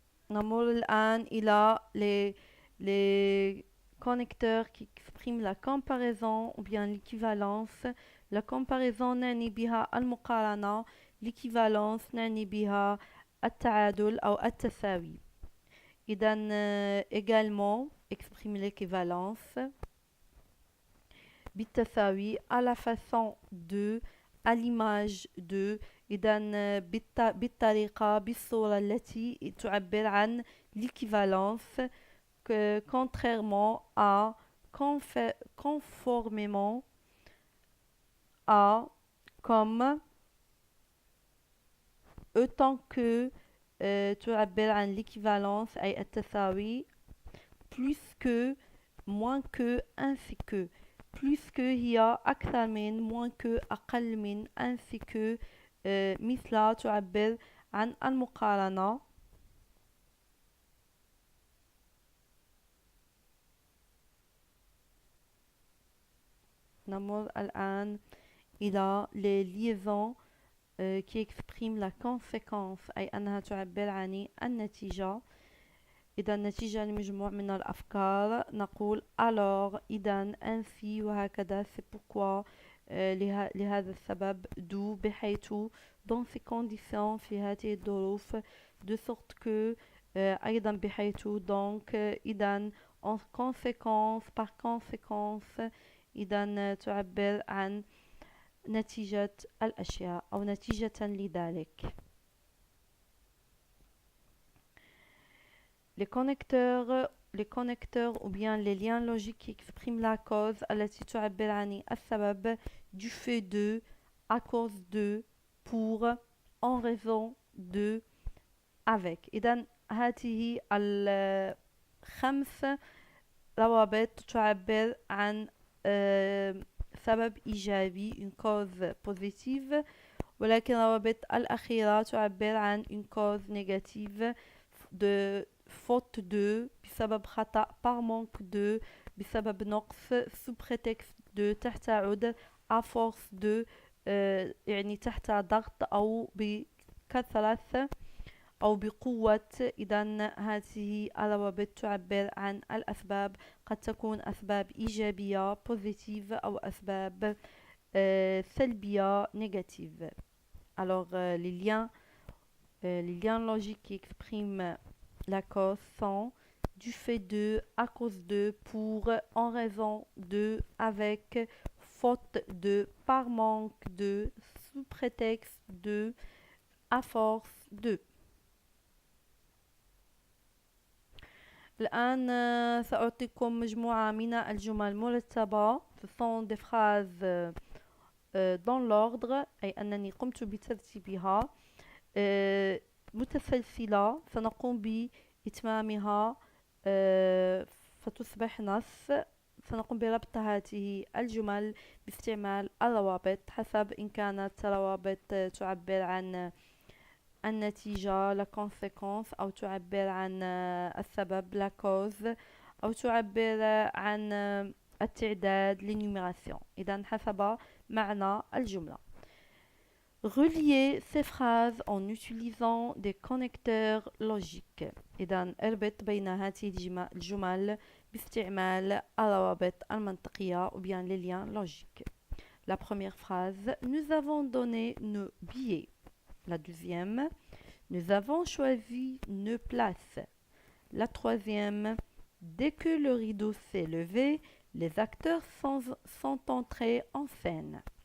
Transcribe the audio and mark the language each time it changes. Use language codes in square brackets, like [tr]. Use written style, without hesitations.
[ar] نمر الآن إلى [fr] les connecteurs qui expriment la comparaison ou bien l'équivalence. La comparaison [ar] نعني بها المقارنة. l'équivalence نعني بها التعادل أو التساوي. إذا [fr] également exprime l'équivalence بالتساوي à la façon de, à l'image de. إذا بالطريقة بالصورة التي تعبر عن l'équivalence contrairement à conformément à comme autant que تعبر عن l'équivalence أي التساوي plus que moins que ainsi que. plus que [ar] هي أكثر من [fr] moins que [ar] أقل من [fr] ainsi que [ar] مثل تعبر عن المقارنة. نمر الآن إلى [fr] les liaisons qui expriment la conséquence [ar] أي أنها تعبر عن النتيجة. إذا النتيجة لمجموع من الأفكار نقول alors إذا ainsi وهكذا [fr] c'est pourquoi [ar] لهذا السبب d'où بحيث [fr] dans ces conditions [ar] في هذه الظروف [fr] de sorte que [ar] أيضا بحيث donc إذا [fr] en conséquence par conséquence [ar] إذا تعبر عن نتيجة الأشياء أو نتيجة لذلك. [fr] Les connecteurs ou bien les liens logiques qui expriment la cause [ar] التي تعبر عن السبب [fr] du fait de, à cause de, pour, en raison de, avec. [ar] إذن هذه الخمس روابط تعبر عن سبب إيجابي [fr] une cause positive [ar] ولكن الروابط الأخيرة تعبر عن [fr] une cause négative de faute de [ar] بسبب خطأ [fr] par manque de [ar] بسبب نقص [fr] sous prétexte de [ar] تحت عود [fr] à force de [ar] يعني تحت ضغط أو بكثرة أو بقوة. إذن هذه الروابط تعبر عن الأسباب، قد تكون أسباب إيجابية positive أو أسباب سلبية négative. [fr] Alors les liens logiques qui expriment la cause sont du fait de, à cause de, pour, en raison de, avec, faute de, par manque de, sous prétexte de, à force de. [ar] الآن سأعطيكم مجموعة من الجمل مرتبة. [fr] Ce sont des phrases dans l'ordre، [ar] أي أنني قمت بترتيبها متسلسلة، سنقوم بإتمامها فتصبح نص. سنقوم بربط هذه الجمل باستعمال الروابط حسب إن كانت روابط تعبر عن النتيجة [fr] la conséquence [ar] أو تعبر عن السبب [fr] la cause [ar] أو تعبر عن التعداد l'énumération. إذن حسب معنى الجملة. [fr] Relier ces phrases en utilisant des connecteurs logiques. [ar] إذن اربط بين هذه الجمل باستعمال الروابط المنطقية [fr] ou bien les liens logiques. La première phrase, nous avons donné nos billets. La deuxième, nous avons choisi nos places. La troisième, dès que le rideau s'est levé, les acteurs sont entrés en scène.